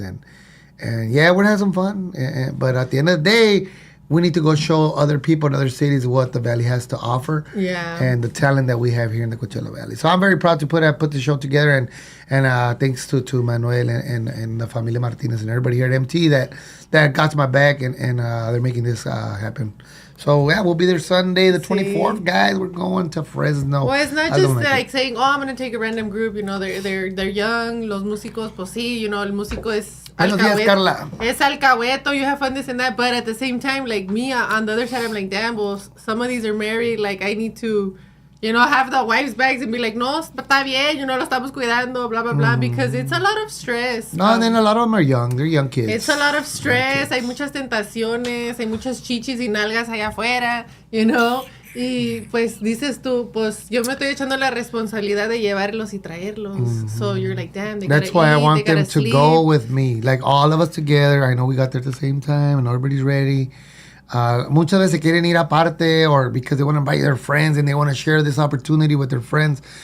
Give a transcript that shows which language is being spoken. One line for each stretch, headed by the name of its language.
English: And yeah, we're going to have some fun. But at the end of the day, we need to go show other people in other cities what the Valley has to offer, and the talent that we have here in the Coachella So I'm very proud to put the show together, and thanks to Manuel and the Familia Martinez and everybody here at MT that got my back, and they're making this happen. So yeah, we'll be there Sunday the 24th, guys. We're going to Fresno. Well, it's not just like saying, oh, I'm going to take a random group. They're young.
Spanish: Los músicos, pues sí, el músico es Buenos días, Carla. Es alcahueto.
English: You have fun, this and that. But at the same time, like me, on the other side, I'm like, damn, well, some of these are married. Like, I need to, have the wives' bags and be like,
Spanish: no, está bien, lo estamos cuidando,
English: blah, blah, blah. Because it's a lot of stress. No, and then a lot of them are young. They're young kids. It's a lot of stress.
Spanish: Hay muchas tentaciones. Hay muchas chichis y nalgas allá afuera, Y pues dices tú, pues yo me estoy echando la responsabilidad de llevarlos y traerlos.
English: So you're like, damn, they That's why I want them to go with me. Like all of us together. I know we got there at the same time and everybody's ready.
Spanish: Muchas veces quieren ir aparte
English: or because they want to invite their friends and they want to share this opportunity with their friends.